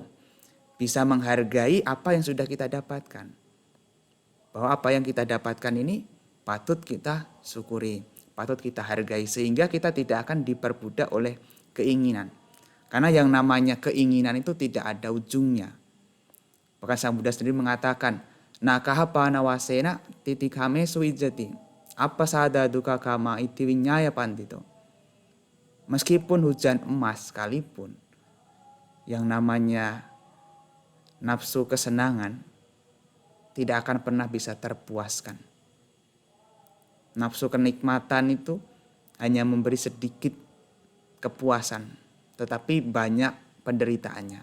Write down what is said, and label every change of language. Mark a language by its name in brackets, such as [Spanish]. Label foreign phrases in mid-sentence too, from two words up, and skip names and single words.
[Indonesian] Bisa menghargai apa yang sudah kita dapatkan. Bahwa apa yang kita dapatkan ini patut kita syukuri, patut kita hargai. Sehingga kita tidak akan diperbudak oleh keinginan. Karena yang namanya keinginan itu tidak ada ujungnya. Bahkan Sang Buddha sendiri mengatakan, [Pali] nakaha panawasena titikame suwijati. Apa sada duka kama iti winyaya pandito. [Indonesian] Meskipun hujan emas sekalipun, yang namanya nafsu kesenangan tidak akan pernah bisa terpuaskan. Nafsu kenikmatan itu hanya memberi sedikit kepuasan, tetapi banyak penderitaannya.